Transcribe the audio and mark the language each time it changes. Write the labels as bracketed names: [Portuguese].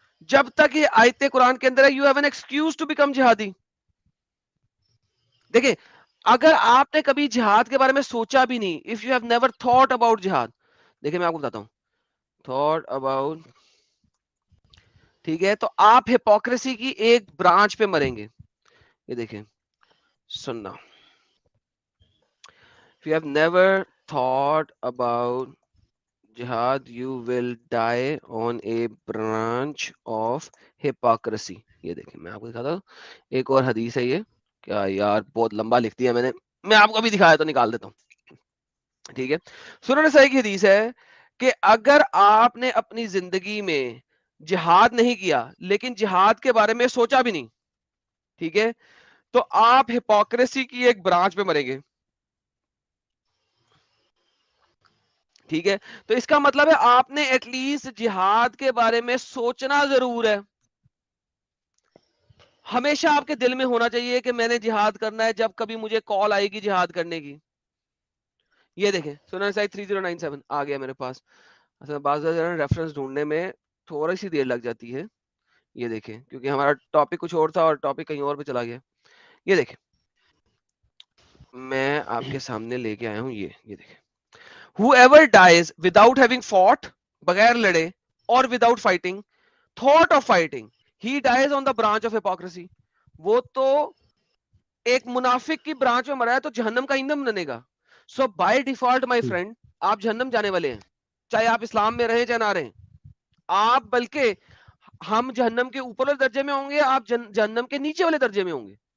[Hindi] जब तक ये आयतें कुरान के अंदर है, [English] You have an excuse to become जिहादी। [Hindi] देखिए अगर आपने कभी जिहाद के बारे में सोचा भी नहीं, [English] if you have never thought about जिहाद, [Hindi] देखिए मैं आपको बताता हूं, थॉट अबाउट, ठीक है, तो आप हिपोक्रेसी की एक ब्रांच पे मरेंगे। ये देखिए सुनना, [English] if you have never thought about jihad you will die on a branch of hypocrisy। [Hindi] ये देखिए मैं आपको दिखाता हूँ, एक और हदीस है ये, क्या यार बहुत लंबा लिख दिया मैंने, मैं आपको अभी दिखाया तो निकाल देता हूँ, ठीक है। सुनन सही की हदीस है कि अगर आपने अपनी जिंदगी में जिहाद नहीं किया, लेकिन जिहाद के बारे में सोचा भी नहीं, ठीक है, तो आप हिपोक्रेसी की एक ब्रांच पे मरेंगे, ठीक है। तो इसका मतलब है आपने एटलीस्ट जिहाद के बारे में सोचना जरूर है। हमेशा आपके दिल में होना चाहिए कि मैंने जिहाद करना है, जब कभी मुझे कॉल आएगी जिहाद करने की। ये देखें सुनन साइड 3097 आ गया मेरे पास। असल बात रेफरेंस ढूंढने में थोड़ी सी देर लग जाती है, ये देखें क्योंकि हमारा टॉपिक कुछ और था और टॉपिक कहीं और पे चला गया। ये देखें मैं आपके सामने लेके आया हूं, ये देखें, [English] whoever dies without having fought, [Hindi] बगैर लड़े, और [English] without fighting, thought of fighting, he dies on the branch of hypocrisy। [Hindi] वो तो एक मुनाफिक की ब्रांच में मरा है, तो जहन्नम का ईंधन बनेगा। [English] so by default my friend, [Hindi] आप जहन्नम जाने वाले हैं, चाहे आप इस्लाम में रहें चाहे ना रहें। आप बल्कि हम जहन्नम के ऊपर वाले दर्जे में होंगे, आप जहन्नम के नीचे वाले दर्जे में होंगे।